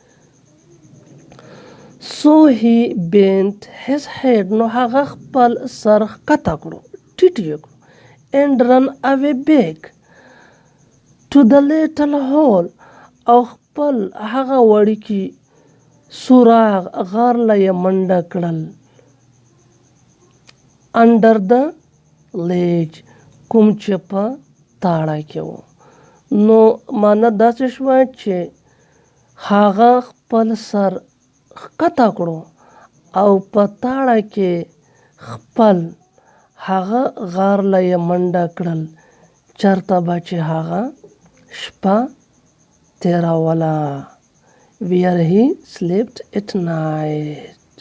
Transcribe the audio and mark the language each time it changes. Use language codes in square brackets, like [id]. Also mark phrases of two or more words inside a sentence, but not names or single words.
[en] So he bent his head [ps] نو هغه خپل سر ښکته کړو ټیټ یې کړو [en] and run away back to the little hole [ps] او خپل هغه وړوکی سوراخ غار له یې منډه کړل [en] under the ledge [ps] کوم چې په تاړه کې و. نو معنی داسې شوه چې هغه خپل سر ښکته کړو او په تاړه کې خپل هغه غار له یې منډه کړل چېرته به چې هغه شپه تېروله [en] where he slept at night.